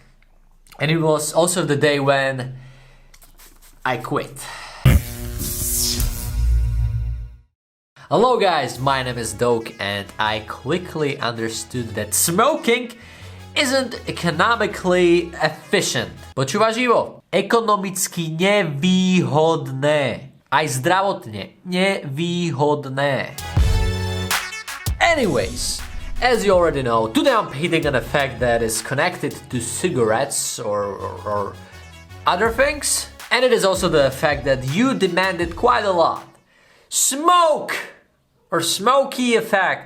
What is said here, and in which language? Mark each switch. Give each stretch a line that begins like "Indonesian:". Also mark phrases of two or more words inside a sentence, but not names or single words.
English: And it was also the day when I quit. Hello guys, my name is Doke and I quickly understood that smoking isn't economically efficient.
Slovak: Počúvaš Ivo? Ekonomicky nevýhodné. Aj zdravotne nevýhodné.
English: Anyways, as you already know, today I'm hitting an effect that is connected to cigarettes or other things. And it is also the effect that you demanded quite a lot. Smoke! Or smoky effect.